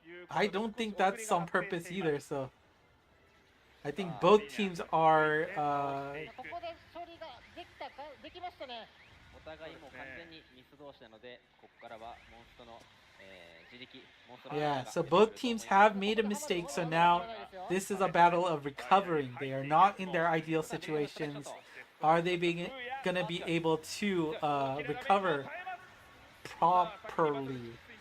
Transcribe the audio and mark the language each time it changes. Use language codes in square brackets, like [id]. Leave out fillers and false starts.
[en] I don't think that's on purpose either, so I think both teams are [ja] ここで処理ができたか、できましたね。お互いもう完全にミス同士なので、ここからはモンストの自力、モンストの [en] yeah, so both teams have made a mistake, so now this is a battle of recovering. They are not in their ideal situations. Are they gonna be able to recover properly?